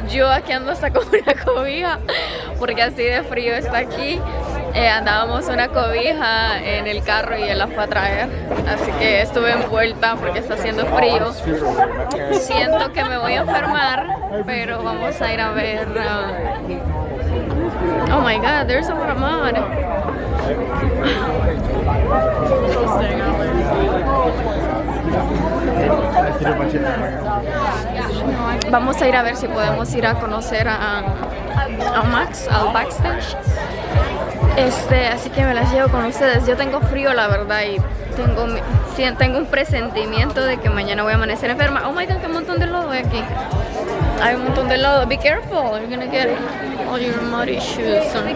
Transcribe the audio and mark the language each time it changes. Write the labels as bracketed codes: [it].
[es] Yo aquí ando hasta con una cobija porque así de frío está aquí. Andábamos una cobija en el carro y él la fue a traer, así que estuve envuelta porque está haciendo frío. Siento que me voy a enfermar, pero vamos a ir a ver. [en] Oh my god, there's a lot of mud. [es] Vamos a ir a ver si podemos ir a conocer a Max, al backstage. Así que me las llevo con ustedes. Yo tengo frío, la verdad, y tengo un presentimiento de que mañana voy a amanecer enferma. [en] Oh my god, [es] qué montón de lodo hay aquí. Hay un montón de lodo. [en] Be careful, you're gonna get all your muddy shoes.